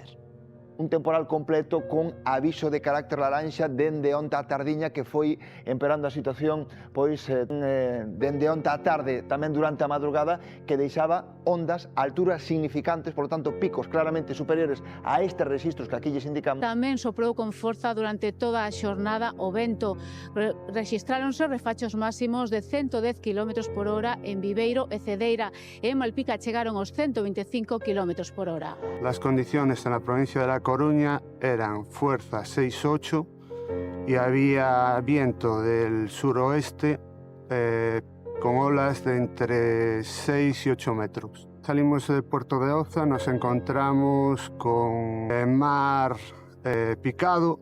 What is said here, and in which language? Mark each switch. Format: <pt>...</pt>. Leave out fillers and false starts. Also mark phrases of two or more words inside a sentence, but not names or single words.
<gl>Un temporal completo con aviso de carácter laranxa dende onte á tardiña, que foi empeorando a situación pois dende onte á tarde, tamén durante a madrugada, que deixaba ondas a alturas significantes,</gl> <es>por lo tanto</es> <gl>picos claramente superiores a estes registros que aquí lles indicamos. Tamén soprou con forza durante toda a xornada o vento. Rexistráronse refachos máximos de 110 km por hora en Viveiro e Cedeira, e en Malpica chegaron aos 125 km por hora.</gl> <es>Las condiciones en la provincia de La Coruña eran fuerza 6-8 y había viento del suroeste con olas de entre 6 y 8 metros. Salimos de Puerto de Oza, nos encontramos con mar picado.</es>